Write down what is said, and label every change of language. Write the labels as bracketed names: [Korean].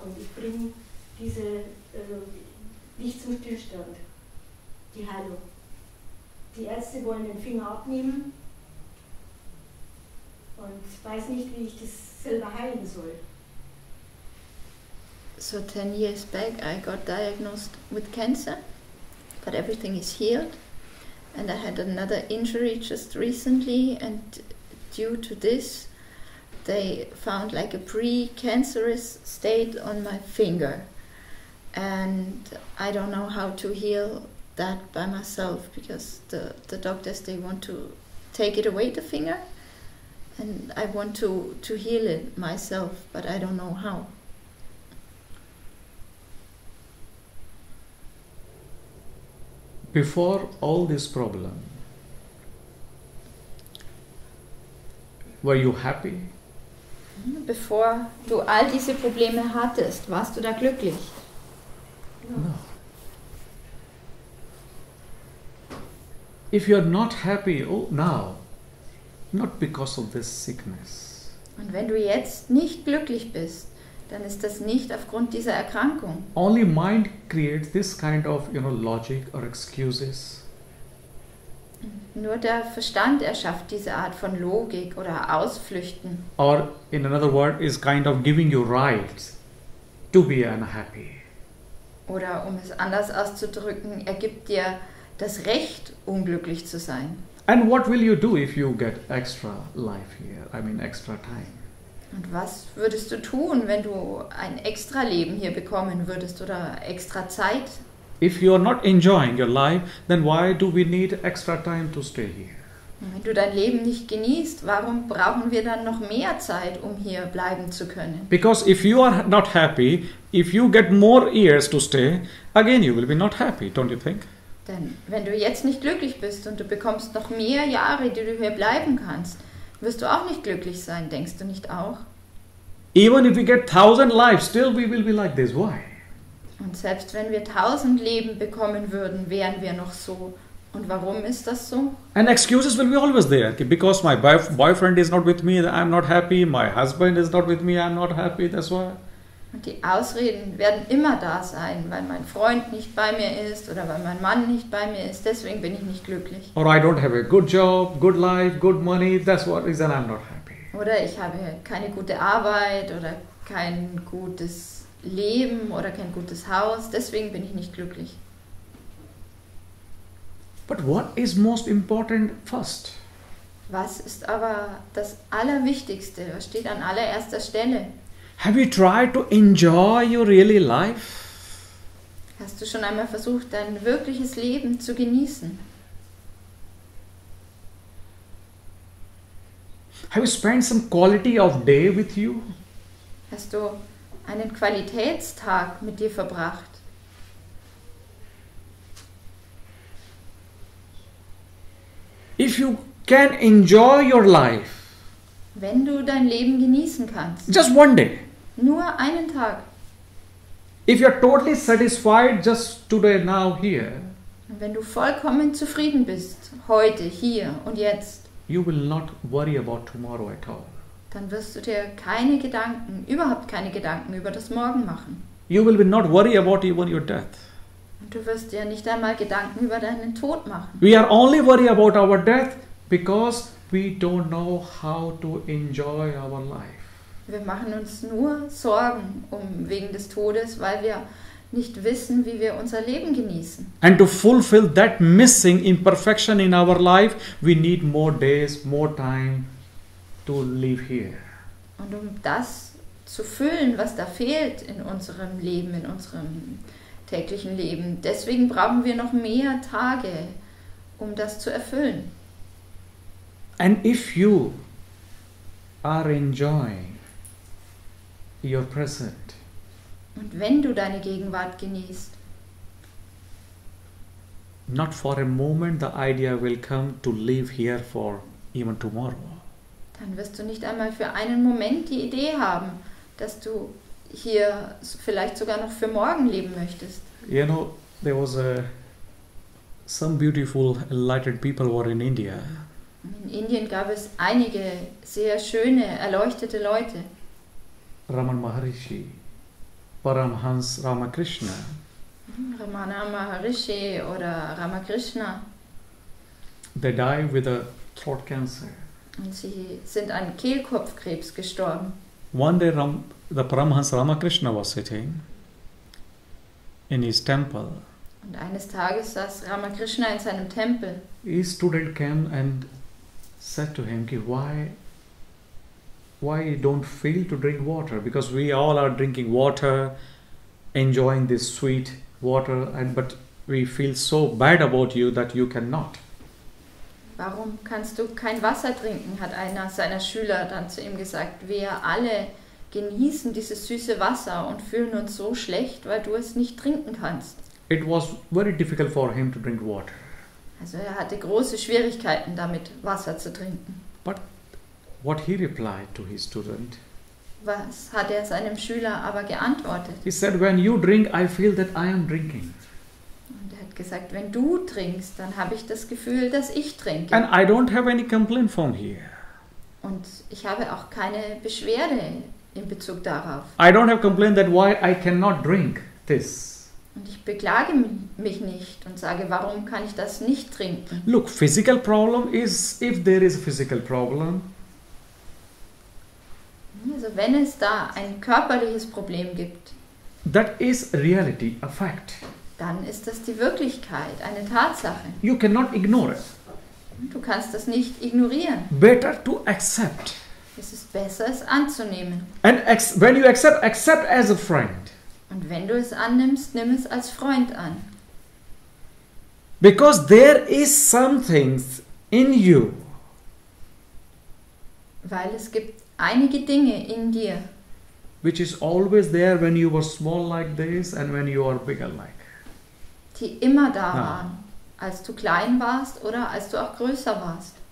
[German] Und ich bringe diese nicht zum Stillstand, die Heilung. Die Ärzte wollen den Finger abnehmen und weiß nicht, wie ich das selber heilen soll. [English] So 10 years back I got diagnosed with cancer, but everything is healed. And I had another injury just recently, and due to this they found like a pre-cancerous state on my finger. And I don't know how to heal that by myself, because the doctors, they want to take it away, the finger, and I want to heal it myself, but I don't know how. Before all this problem, were you happy? [German] Bevor du all diese Probleme hattest, warst du da glücklich? [English] No. If you are not happy now, not because of this sickness, [German] Und wenn du jetzt nicht glücklich bist, dann ist das nicht aufgrund dieser Erkrankung. [English] only mind creates this kind of logic or excuses. [German] Nur der Verstand erschafft diese Art von Logik oder Ausflüchten. [English] Or in another word, is kind of giving you rights to be unhappy. [German] Oder um es anders auszudrücken, er gibt dir das Recht, unglücklich zu sein. [English] And what will you do if you get extra life here? I mean extra time. [German] Und was würdest du tun, wenn du ein extra Leben hier bekommen würdest oder extra Zeit? [English] If you are not enjoying your life, then why do we need extra time to stay here? [German] Und wenn du dein Leben nicht genießt, warum brauchen wir dann noch mehr Zeit, um hier bleiben zu können? [English] Because if you are not happy, if you get more years to stay, again you will be not happy, don't you think? [German] Denn wenn du jetzt nicht glücklich bist und du bekommst noch mehr Jahre, die du hier bleiben kannst, wirst du auch nicht glücklich sein, denkst du nicht auch? [English] Even if we get 1000 lives, still we will be like this. Why? [German] Und selbst wenn wir 1000 Leben bekommen würden, wären wir noch so. Und warum ist das so? [English] And excuses will be always there. Because my boyfriend is not with me, I'm not happy. My husband is not with me, I'm not happy. That's why. [German] Und die Ausreden werden immer da sein, weil mein Freund nicht bei mir ist oder weil mein Mann nicht bei mir ist. Deswegen bin ich nicht glücklich. [English] Or I don't have a good job, good life, good money. That's what reason I'm not happy. [German] Oder ich habe keine gute Arbeit oder kein gutes Leben oder kein gutes Haus. Deswegen bin ich nicht glücklich. [English] But what is most important first? [German] Was ist aber das Allerwichtigste? Was steht an allererster Stelle? [English] Have you tried to enjoy your really life? [German] Hast du schon einmal versucht, dein wirkliches Leben zu genießen? [English] Have you spent some quality of day with you? [German] Hast du einen Qualitätstag mit dir verbracht? [English] If you can enjoy your life, [German] Wenn du dein Leben genießen kannst, [English] just one day. [German] nur einen Tag. [English] If you're totally satisfied just today, now, here, [German] Und wenn du vollkommen zufrieden bist, heute, hier und jetzt, [English] you will not worry about tomorrow at all. [German] dann wirst du dir keine Gedanken, überhaupt keine Gedanken über das Morgen machen. [English] You will be not worry about even your death. [German] Und du wirst dir nicht einmal Gedanken über deinen Tod machen. [English] We are only worry about our death because we don't know how to enjoy our life. [German] Wir machen uns nur Sorgen wegen des Todes, weil wir nicht wissen, wie wir unser Leben genießen. [English] And to fulfill that missing imperfection in our life, we need more days, more time to live here. [German] Und um das zu füllen, was da fehlt in unserem Leben, in unserem täglichen Leben, deswegen brauchen wir noch mehr Tage, um das zu erfüllen. [English] And if you are enjoying your present, [German] Und wenn du deine Gegenwart genießt, [English] not for a moment the idea will come to live here for even tomorrow. [German] dann wirst du nicht einmal für einen Moment die Idee haben, dass du hier vielleicht sogar noch für morgen leben möchtest. [English] You know, there was some beautiful enlightened people were in India. [German] In Indien gab es einige sehr schöne, erleuchtete Leute. [English] Raman Maharishi, Paramhans Ramakrishna. [German] Ramana Maharishi oder Ramakrishna. [English] They died with a throat cancer. [German] Und sie sind an Kehlkopfkrebs gestorben. [English] One day the Paramhans Ramakrishna was sitting in his temple. [German] Und eines Tages saß Ramakrishna in seinem Tempel. [English] His student came and said to him, why you don't feel to drink water? Because we all are drinking water, enjoying this sweet water, but we feel so bad about you that you cannot. [German] Warum kannst du kein Wasser trinken, hat einer seiner Schüler dann zu ihm gesagt. Wir alle genießen dieses süße Wasser und fühlen uns so schlecht, weil du es nicht trinken kannst. [English] It was very difficult for him to drink water. [German] Also er hatte große Schwierigkeiten damit, Wasser zu trinken. [English] But what he replied to his student? [German] Was hat er seinem Schüler aber geantwortet? [English] He said, when you drink, I feel that I am drinking. [German] Und er hat gesagt, wenn du trinkst, dann habe ich das Gefühl, dass ich trinke. [English] And I don't have any complaint from here. [German] Und ich habe auch keine Beschwerde in Bezug darauf. [English] I don't have complaint that why I cannot drink this. [German] Und ich beklage mich nicht und sage, warum kann ich das nicht trinken? [English] Look, physical problem is, if there is a physical problem, [German] Also wenn es da ein körperliches Problem gibt, [English] that is reality, a fact. [German] dann ist das die Wirklichkeit, eine Tatsache. [English] You cannot ignore it. [German] Du kannst das nicht ignorieren. [English] Better to accept. [German] Es ist besser, es anzunehmen. [English] And when you accept as a friend. [German] Und wenn du es annimmst, nimm es als Freund an. [English] Because there is something in you. [German] Weil es gibt einige Dinge in dir, [English] Which is always there when you were small like this and when you are bigger like. [German] die immer da waren, als du klein warst oder als du auch größer warst.